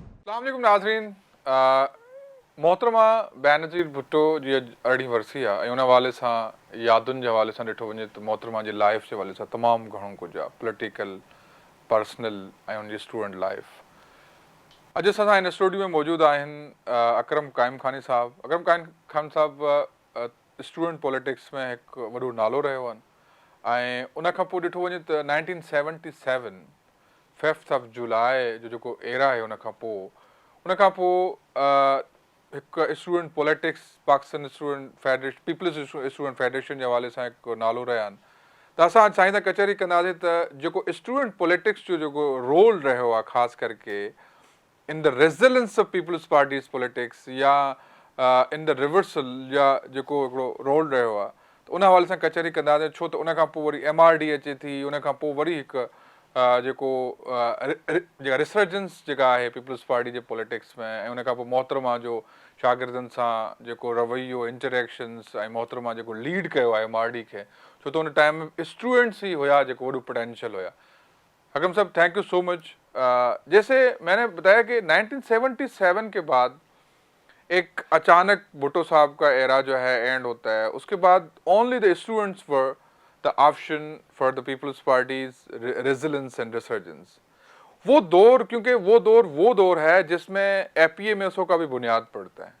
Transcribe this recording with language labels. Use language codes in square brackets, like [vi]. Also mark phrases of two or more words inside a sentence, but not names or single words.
[sd] अस्सलाम वालेकुम नाज़रीन। मोहतरमा बेनज़ीर भुट्टो जी अरिड़हीं वरसी आहे ऐं उन हवाले सां यादुनि जे हवाले सां ॾिठो वञे त मोहतरमा जी लाइफ जे हवाले सां तमामु घणो कुझु आहे, [en] political, personal [sd] ऐं उनजी [en] student life. [sd] अॼु असां सां हिन स्टूडियो में मौजूदु आहिनि अकरम काइम खानी साहब। अकरम काइम खान साहब [en] student politics [sd] में हिकु वॾो नालो रहियो आहिनि ऐं उन खां पोइ ॾिठो वञे त 1977 5th of जुलाई जो जेको एरा आहे उन खां पोइ हिकु स्टूडेंट पॉलिटिक्स पाकिस्तान स्टूडेंट फेडरेशन पीपल्स स्टूडेंट फेडरेशन जे हवाले सां हिकु नालो रहिया आहिनि। त असां चाहींदा कचहरी कंदासीं त जेको [en] student politics [sd] जो जेको रोल रहियो आहे ख़ासि करके [en] in the resilience of Peoples Party's politics [sd] या [en] in the reversal [sd] या जेको हिकिड़ो रोल रहियो आहे त उन हवाले सां कचहरी कंदासीं, छो त उन खां पोइ वरी MRD अचे थी, उन खां पोइ वरी हिकु जेको जेका रिसर्जेंस जेका आहे पीपल्स पार्टी जे पॉलिटिक्स में ऐं उन खां पोइ मोहतरमा जो शागिर्दनि सां जेको रवैयो इंटरेक्शन्स ऐं मोहतरमा जेको लीड कयो आहे MRD खे, छो त उन टाइम में स्टूडेंट्स ही हुया जेको वॾो पोटेंशियल हुया। [en] हकम साहब thank you so much. [ur] جیسے میں نے بتایا کہ 1977 کے بعد ایک اچانک بھٹو صاحب کا ایرا جو ہے اینڈ ہوتا ہے، اس کے بعد [en] only the students were the option for the Peoples Party's resilience and resurgence. [ur] وہ دور، کیونکہ وہ دور ہے جس میں APMSO کا بھی بنیاد پڑتا ہے.